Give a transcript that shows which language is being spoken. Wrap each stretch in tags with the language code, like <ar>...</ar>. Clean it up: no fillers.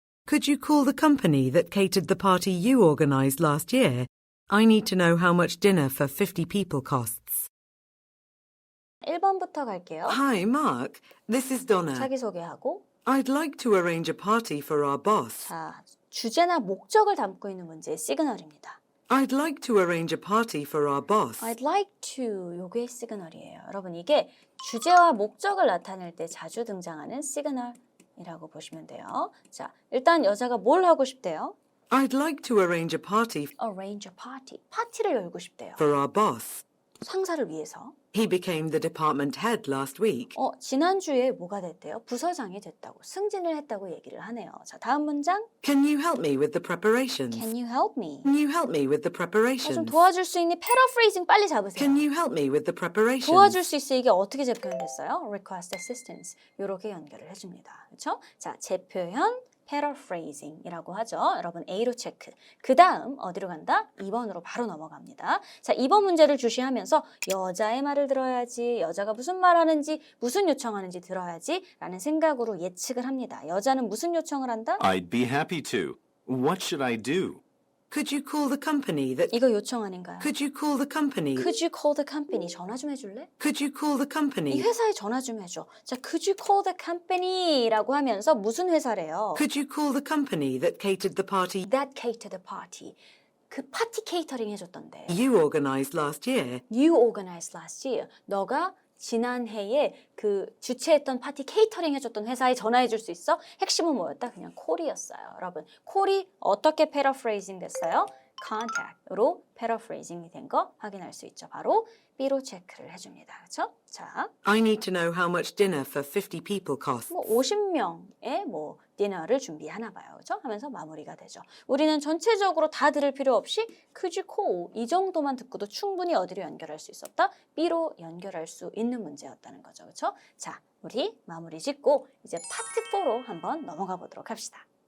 <en>Could you call the company that catered the party you organized last year? I need to know how much dinner for 50 people costs.</en> <ko>1번부터 갈게요.</ko> <en>Hi, Mark. This is Donna.</en> <ko>자기소개하고,</ko> <en>I'd like to arrange a party for our boss.</en> <ko>자, 주제나 목적을 담고 있는 문제의 시그널입니다.</ko> <en>I'd like to arrange a party for our boss. I'd like to,</en> <ko>요게 시그널이에요. 여러분, 이게 주제와 목적을 나타낼 때 자주 등장하는 시그널이라고 보시면 돼요. 자, 일단 여자가 뭘 하고 싶대요?</ko> <en>I'd like to arrange a party Arrange a party.</en> <ko>파티를 열고 싶대요.</ko> <en>for our boss.</en> <ko>상사를 위해서.</ko> <en>He became the department head last week.</en> <ko>지난주에 뭐가 됐대요? 부서장이 됐다고, 승진을 했다고 얘기를 하네요. 자, 다음 문장.</ko> <en>Can you help me with the preparations? Can you help me? Can you help me with the</en> <ko>좀</ko> <en>preparations?</en> <ko>도와줄 수 있니? paraphrasing 빨리 잡으세요.</ko> <en>Can you help me with the preparations?</en> <ko>도와줄 수 있어. 이게 어떻게 재표현됐어요?</ko> <en>request assistance.</en> <ko>이렇게 연결을 해줍니다. 그렇죠? 자, 재표현 paraphrasing이라고 하죠. 여러분 A로 체크. 그 다음 어디로 간다? 2번으로 바로 넘어갑니다. 자, 2번 문제를 주시하면서 여자의 말을 들어야지, 여자가 무슨 말하는지, 무슨 요청하는지 들어야지 라는 생각으로 예측을 합니다. 여자는 무슨 요청을 한다?</ko> <en>I'd be happy to. What should I do? Could you call the company that...</en> <ko>이거 요청 아닌가요?</ko> <en>Could you call the company... Could you call the company?</en> <ko>전화 좀 해줄래?</ko> <en>Could you call the</en> <ko>이</ko> <en>company...</en> <ko>회사에 전화 좀 해줘. 자,</ko> <en>could you call the company?</en> <ko>라고 하면서 무슨 회사래요?</ko> <en>Could you call the company that catered the party That catered the party.</en> <ko>그 파티 케이터링 해줬던데.</ko> <en>you organized last year? You organized last year.</en> <ko>너가 지난해에 그 주최했던 파티 케이터링 해줬던 회사에 전화해 줄 수 있어? 핵심은 뭐였다? 그냥 콜이었어요. 여러분, 콜이 어떻게 paraphrasing 됐어요? contact으로 paraphrasing이 된 거 확인할 수 있죠. 바로 B로 체크를 해줍니다. 그렇죠? 자,</ko> <en>I need to know how much dinner for 50 people costs.</en> <ko>50명의 디너를 준비하나 봐요. 그렇죠? 하면서 마무리가 되죠. 우리는 전체적으로 다 들을 필요 없이</ko> <en>could you call</en> <ko>이 정도만 듣고도 충분히 어디로 연결할 수 있었다? B로 연결할 수 있는 문제였다는 거죠. 그렇죠? 자, 우리 마무리 짓고 이제 파트 4로 한번 넘어가 보도록 합시다.</ko>